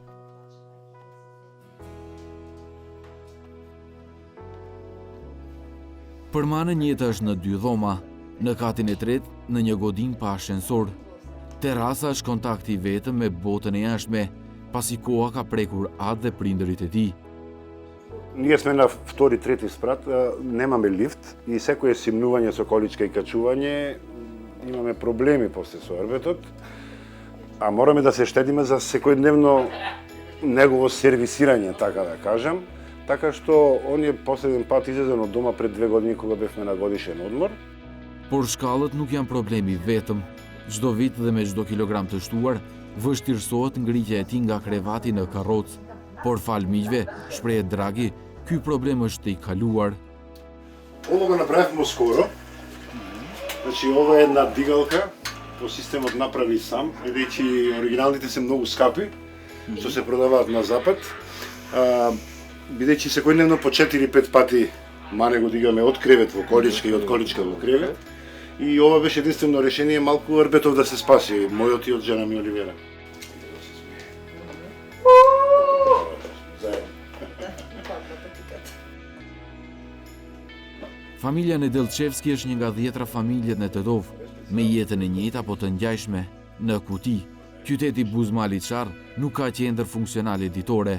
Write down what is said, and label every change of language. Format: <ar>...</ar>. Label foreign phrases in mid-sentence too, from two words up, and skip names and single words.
<sq>Për Manen jeta është në 2 dhoma, në katin e tretë në një godin pa ashensor. Terasa është kontakti vetëm me botën e jashtme, pasi koha ka prekur atë dhe prindërit e tij.</sq> <mk>Ние сме на втори, трети спрат, немаме лифт и секое симнување со количка и качување имаме проблеми после со орбетот, а мораме да се штедиме за секојдневно негово сервисирање, така да кажем. Така што он е последен пат излезен од дома пред 2 години кога бевме на годишен одмор.</mk> <sq>Por shkallët nuk janë problemi vetëm. Çdo vit dhe me çdo kilogram të shtuar, vështirësohet ngritja e tij nga krevati në karrocë. Por fal miqve, shprehet Draghi, ky problem është i kaluar.</sq> <mk>Ова го направивме скоро. Значи ова е една дигалка, по системот направи сам, бидејќи оригиналните се многу скапи, што се продаваат на запад. Бидејќи секојдневно по 4-5 пати мане го дигаме од кревет во количка и од количка во кревет. И ова беше единствено решение малку Арбетов да се спаси, мојот и од жена ми Оливера.</mk> <sq>Familja Nedelçevski është një nga 10 familjet në Tetov, me jetën e njëjtë apo të ngjashme. Në Kuti, qyteti Buzmaliçar nuk ka qendër funksionale ditore.</sq>